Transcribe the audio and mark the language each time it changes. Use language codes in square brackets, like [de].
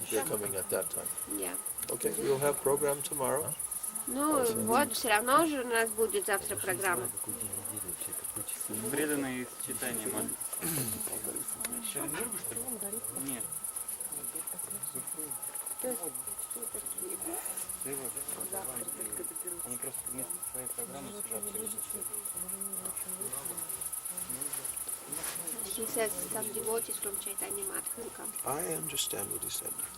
[en] they're coming at that time. Yeah. Okay, we'll have program tomorrow. [ru] Ну, вот, все равно уже у нас будет завтра программа. Преданные читания молитв. Нет. Они просто вместо своей программы сюда привезут. [en] He says some devotees from Chaitanya Math will come. I understand what he said.